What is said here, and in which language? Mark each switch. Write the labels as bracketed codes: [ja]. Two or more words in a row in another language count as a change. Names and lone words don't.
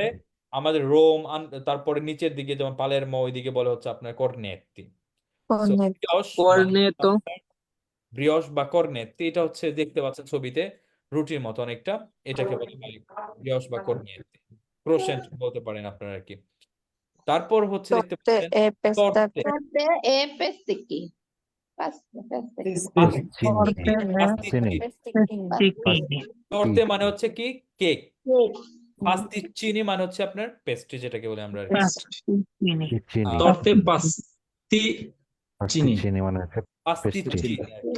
[bn] আমাদের রোম তারপরে নিচের দিকে যেমন পালেরমো, ওইদিকে বলে হচ্ছে আপনার কর্নেত্তি। সো ব্রিয়স Cornetto. ব্রিয়স বা কর্নেত্তি, এটা হচ্ছে দেখতে পাচ্ছেন ছবিতে রুটির মতো অনেকটা, এটাকে বলে ব্রিয়স বা কর্নেত্তি। ক্রোশেন্ট বলতে পারেন আপনারা আর কি। তারপর হচ্ছে দেখতে Torte পাচ্ছেন [it] e pestate. [bn] তর্তে। [it] Torte e pesticchi. Pesticchi. [bn] পাস্তিচিনি। তর্তে মানে হচ্ছে কি কেক। Cake. পাস্তিচিনি মানে হচ্ছে আপনার পেস্ট্রি, যেটাকে বলে আমরা আর কি। [it] torte pasticcini. [bn] পাস্তিচিনি আর কি।